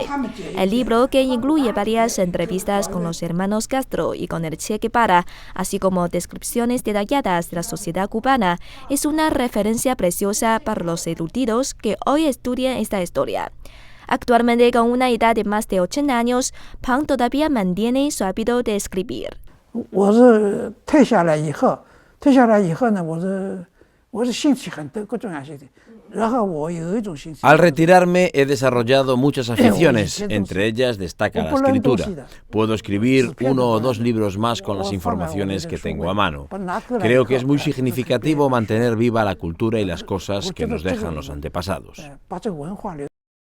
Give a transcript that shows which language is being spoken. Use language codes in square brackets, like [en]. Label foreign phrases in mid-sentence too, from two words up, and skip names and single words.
[es] El libro, que incluye varias entrevistas con los hermanos Castro y con el Che Guevara, así como descripciones detalladas de la sociedad cubana, es una referencia preciosa para los eruditos que hoy estudian esta historia. Actualmente, con una edad de más de 80 años, Pang todavía mantiene su hábito de escribir. [zh] 我是退下来以后呢，我是兴趣很多各种样些的， [es] Al retirarme he desarrollado muchas aficiones, entre ellas destaca la escritura. Puedo escribir 1 o 2 libros más con las informaciones que tengo a mano. Creo que es muy significativo mantener viva la cultura y las cosas que nos dejan los antepasados.